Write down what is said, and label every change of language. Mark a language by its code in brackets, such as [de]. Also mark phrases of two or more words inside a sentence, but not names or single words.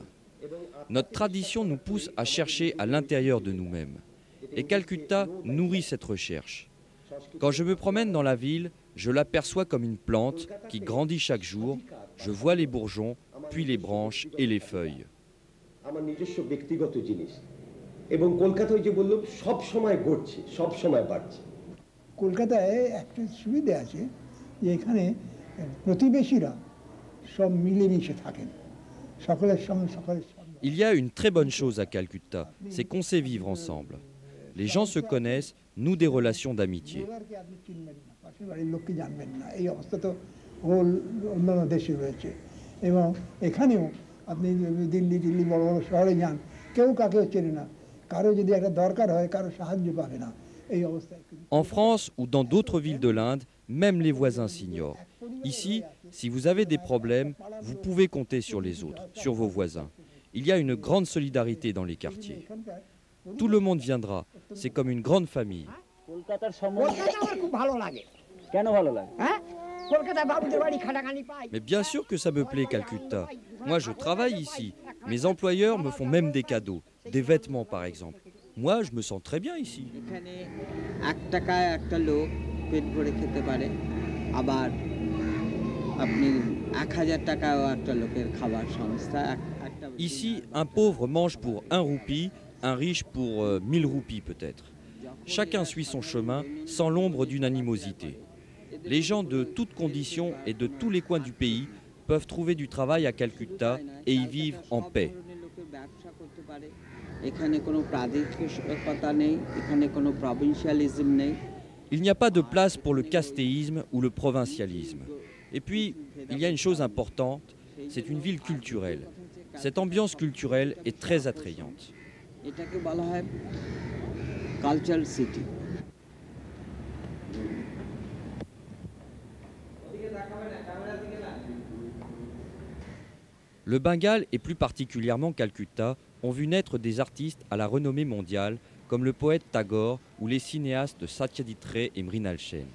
[fr] Notre tradition nous pousse à chercher à l'intérieur de nous-mêmes. Et Calcutta nourrit cette recherche. Quand je me promène dans la ville, je l'aperçois comme une plante qui grandit chaque jour. Je vois les bourgeons, puis les branches et les feuilles. [bn] আমার নিজস্ব ব্যক্তিগত জিনিস এবং কলকাতায় যে বললাম সব সময় ঘটছে, সব সময় বাড়ছে। কলকাতায় একটা সুবিধা আছে যে এখানে প্রতিবেশীরা সব মিলেমিশে থাকেন, সকলের সঙ্গে সকলের। [fr] Il y a une très bonne chose à Calcutta, c'est qu'on sait vivre ensemble. Les gens se connaissent, nouent des relations d'amitié. [bn] পাশের বাড়ির লোককে জানবেন না, এই অবস্থা তো অন্যান্য দেশে রয়েছে। এবং এখানেও আপনি দিল্লি বড় বড় শহরে যান, কেউ কাকেও চেনে না, কারো যদি একটা দরকার হয় কারো সাহায্য পাবে না, এই অবস্থায়। [fr] En France ou dans d'autres villes de l'Inde, même les voisins s'ignorent. Ici, si vous avez des problèmes, vous pouvez compter sur les autres, sur vos voisins. Il y a une grande solidarité dans les quartiers. Tout le monde viendra, c'est comme une grande famille. [bn] খুব ভালো লাগে। কেন ভালো লাগে? হ্যাঁ, কলকাতা বাবুদের বাড়ি খাটাখানি পাই। [fr] Mais bien sûr que ça me plaît Calcutta. Moi je travaille ici. Mes employeurs me font même des cadeaux, des vêtements par exemple. Moi je me sens très bien ici. [bn] এখানে 1 টাকায় একটা লোক পেট ভরে খেতে পারে, আবার আপনি 1000 টাকাও একটা লোকের খাবার সংস্থা। [fr] Ici, un pauvre mange pour 1 roupie, un riche pour 1000 roupies peut-être. Chacun suit son chemin sans l'ombre d'une animosité. Les gens de toutes conditions et de tous les coins du pays peuvent trouver du travail à Calcutta et y vivre en paix. [bn] ব্যবসা করতে পারে। এখানে কোনো প্রাদেশিকতা নেই, এখানে কোনো প্রভিন্সিয়ালিজম নেই। [fr] Il n'y a pas de place pour le castéisme ou le provincialisme. Et puis, il y a une chose importante, c'est une ville culturelle. Cette ambiance culturelle est très attrayante. [bn] এটাকে বলা হয় [en] cultural city. [fr] Le Bengale et plus particulièrement Calcutta ont vu naître des artistes à la renommée mondiale comme le poète Tagore ou les cinéastes Satyajit Ray et Mrinal Sen.